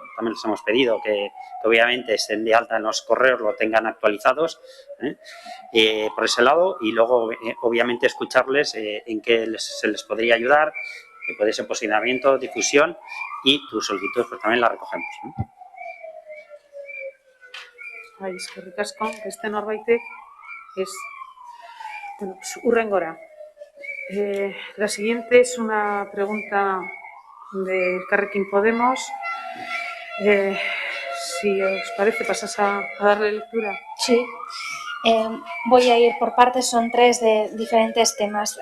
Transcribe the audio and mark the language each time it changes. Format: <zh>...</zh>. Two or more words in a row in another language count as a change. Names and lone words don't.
<es>También les hemos pedido que obviamente estén de alta en los correos, lo tengan actualizados por ese lado, y luego obviamente escucharles en qué se les podría ayudar, que puede ser posicionamiento, difusión, y tu solicitud pues también la recogemos, ¿no?</es> <eu>Bai, eskerrik asko, beste norbaitek es...</eu> <es>Bueno, pues, hurrengora. La siguiente es una pregunta de Elkarrekin Podemos. Si os parece, pasas a darle lectura. Sí. Voy a ir por partes, son 3 de diferentes temas.</es>